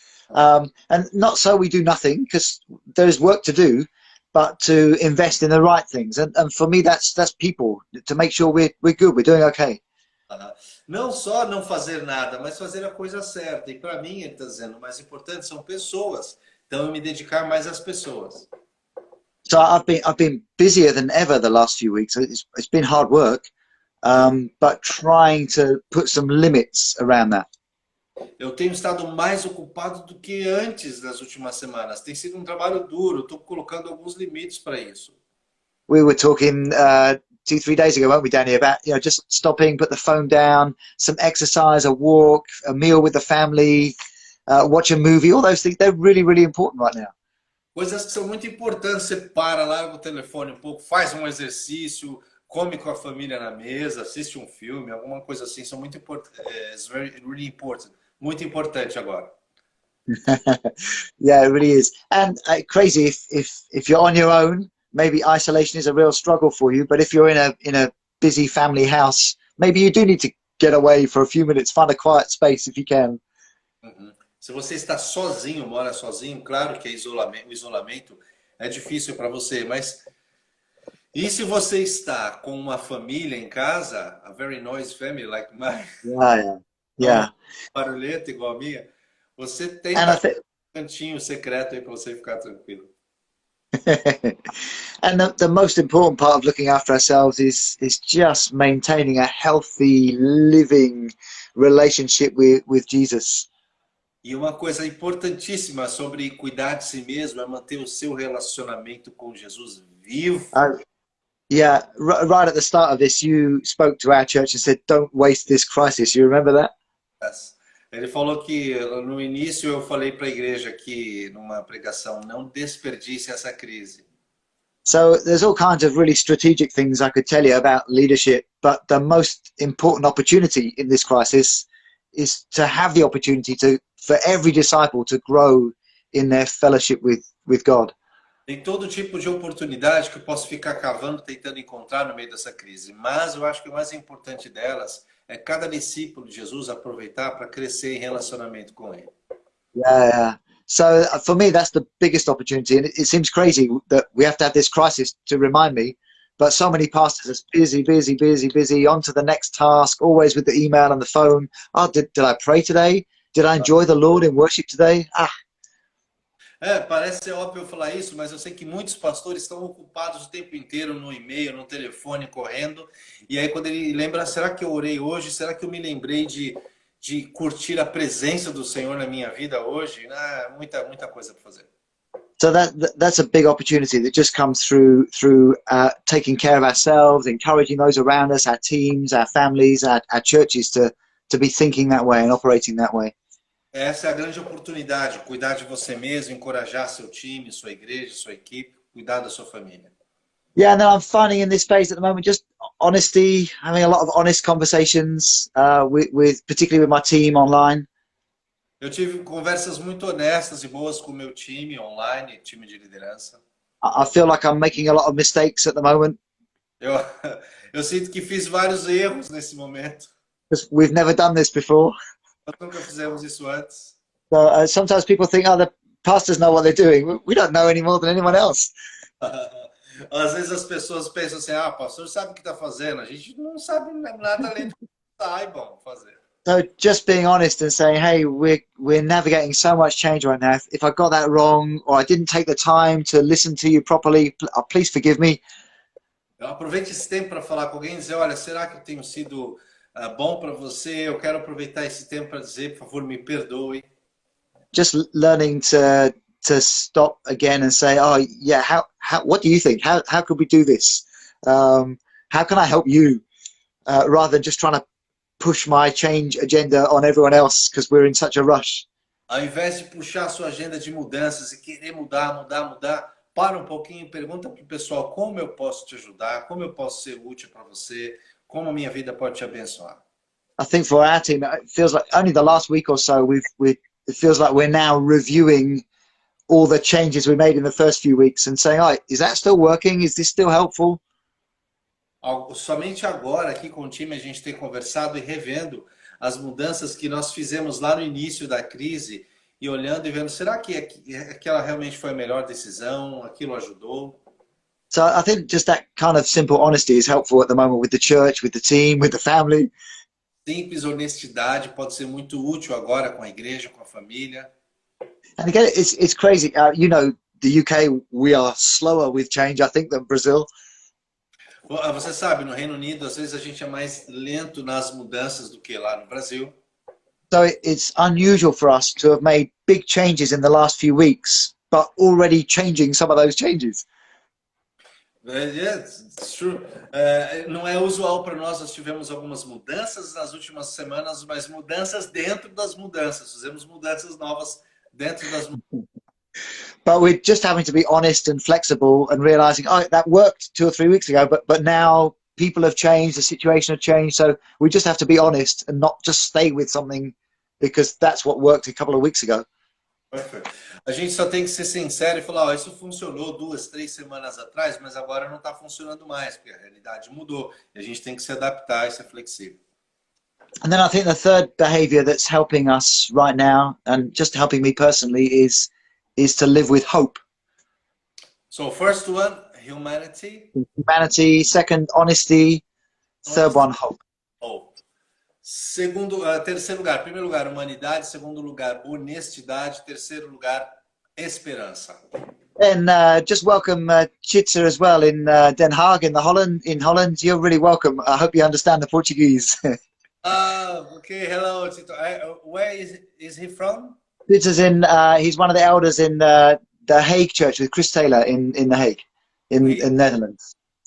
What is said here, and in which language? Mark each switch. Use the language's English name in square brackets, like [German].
[English] And not so we do nothing, because there is work to do, but to invest in the right things. And for me, that's people, to make sure we're good, we're doing okay. [Portuguese] Não só não fazer nada, mas fazer a coisa certa. E para mim, ele está dizendo, o mais importante são pessoas. Então, eu me dedicar mais às pessoas. [English] So I've been busier than ever the last few weeks. It's been hard work, but trying to put some limits around that. [Portuguese] Eu tenho estado mais ocupado do que antes das últimas semanas. Tem sido um trabalho duro. Estou colocando alguns limites para isso. [English] We were talking 2-3 days ago, weren't we, Danny, about just stopping, put the phone down, some exercise, a walk, a meal with the family, watch a movie. All those things, they're really, really important right now. [Portuguese] Coisas que são muito importantes. Você para, larga o telefone um pouco, faz um exercício, come com a família na mesa, assiste um filme, alguma coisa assim. São muito importantes. [English] It's really important. [Portuguese] Muito importante agora. [English] Yeah, it really is. And crazy if you're on your own, maybe isolation is a real struggle for you. But if you're in a busy family house, maybe you do need to get away for a few minutes, find a quiet space if you can. [Portuguese] Se você está sozinho, mora sozinho, claro que o isolamento é difícil para você, mas e se você está com uma família em casa, [English] a very noisy family like mine, Yeah. [Portuguese] barulhenta igual a minha, você tem um cantinho secreto aí para você ficar tranquilo. [English] And the most important part of looking after ourselves is just maintaining a healthy, living relationship with Jesus. [Portuguese] E uma coisa importantíssima sobre cuidar de si mesmo é manter o seu relacionamento com Jesus vivo. [English] Yeah, right at the start of this, you spoke to our church and said, "Don't waste this crisis." You remember that? [Portuguese] Ele falou que no início eu falei para a igreja aqui numa pregação, não desperdice essa crise. [English] So there's all kinds of really strategic things I could tell you about leadership, but the most important opportunity in this crisis is to have the opportunity for every disciple to grow in their fellowship with God. [Portuguese] Tem todo tipo de oportunidade que eu posso ficar cavando, tentando encontrar no meio dessa crise. Mas eu acho que o mais importante delas é cada discípulo de Jesus aproveitar para crescer em relacionamento com ele. [English] Yeah. So for me, that's the biggest opportunity. And it seems crazy that we have to have this crisis to remind me, but so many pastors are busy, on to the next task, always with the email and the phone. Oh, did I pray today? Did I enjoy the Lord in worship today? [Portuguese] Parece ser óbvio eu falar isso, mas eu sei que muitos pastores estão ocupados o tempo inteiro no e-mail, no telefone, correndo. E aí quando ele lembra, será que eu orei hoje? Será que eu me lembrei de curtir a presença do Senhor na minha vida hoje? Muita coisa para fazer. [English] So that's a big opportunity that just comes through taking care of ourselves, encouraging those around us, our teams, our families, our churches to be thinking that way and operating that way. [Portuguese] Essa é a grande oportunidade, cuidar de você mesmo, encorajar seu time, sua igreja, sua equipe, cuidar da sua família. [English] Yeah, and then I'm finding in this phase at the moment just honesty, having a lot of honest conversations particularly with my team online. [Portuguese] Eu tive conversas muito honestas e boas com o meu time online, time de liderança. [English] I feel like I'm making a lot of mistakes at the moment. [Portuguese] Eu sinto que fiz vários erros nesse momento. [English] Because we've never done this before. [Portuguese] Nós nunca fizemos isso antes. [English] So sometimes people think, oh, the pastors know what they're doing. We don't know any more than anyone else. [Portuguese] Às vezes as pessoas pensam assim, pastor sabe o que está fazendo. A gente não sabe nada além do que saibam fazer. [English] So just being honest and saying, hey, we're navigating so much change right now. If I got that wrong or I didn't take the time to listen to you properly, please forgive me. [Portuguese] Aproveite esse tempo para falar com alguém e dizer, olha, será que eu tenho sido bom para você? Eu quero aproveitar esse tempo para dizer, por favor, me perdoe. [English] Just learning to stop again and say, oh yeah, what do you think? How could we do this? How can I help you? Rather than just trying to push my change agenda on everyone else because we're in such a rush. [Portuguese] Ao invés de puxar a sua agenda de mudanças e querer mudar, para um pouquinho e pergunta para o pessoal como eu posso te ajudar, como eu posso ser útil para você, como a minha vida pode te abençoar. [English] I think for our team, it feels like only the last week or so, it feels like we're now reviewing all the changes we made in the first few weeks and saying, oh, is that still working? Is this still helpful? [Portuguese] Somente agora aqui com o time a gente tem conversado e revendo as mudanças que nós fizemos lá no início da crise e olhando e vendo, será que aquela realmente foi a melhor decisão? Aquilo ajudou? [English] So I think just that kind of simple honesty is helpful at the moment with the church, with the team, with the family. [Portuguese] Simples honestidade pode ser muito útil agora com a igreja, com a família. [English] And again, it's crazy. You know, the UK, we are slower with change, I think, than Brazil. [Portuguese] Você sabe, no Reino Unido, às vezes a gente é mais lento nas mudanças do que lá no Brasil. [English] So it's unusual for us to have made big changes in the last few weeks, but already changing some of those changes. Yes, it's true. [Portuguese] Não é usual para nós tivemos algumas mudanças nas últimas semanas, mas mudanças dentro das mudanças. Fizemos mudanças novas dentro das mudanças. [English] But we're just having to be honest and flexible and realizing, oh, that worked 2 or 3 weeks ago, but now people have changed, the situation has changed. So we just have to be honest and not just stay with something because that's what worked a couple of weeks ago. [Portuguese] Perfeito. A gente só tem que ser sincero e falar, isso funcionou 2, 3 semanas atrás, mas agora não está funcionando mais, porque a realidade mudou. E a gente tem que se adaptar e ser flexível. [English] And then I think the third behavior that's helping us right now, and just helping me personally, is to live with hope. So first one, humanity. Humanity. Second, honesty. Third one, hope. Hope. [Portuguese] Terceiro lugar, primeiro lugar, humanidade. Segundo lugar, honestidade. Terceiro lugar, esperança. [English] Then just welcome Chitsa as well in Den Haag in Holland. You're really welcome. I hope you understand the Portuguese. Okay, hello, Tito. Where is he from? Chitsa's he's one of the elders in the Hague Church with Chris Taylor in The Hague, in Netherlands.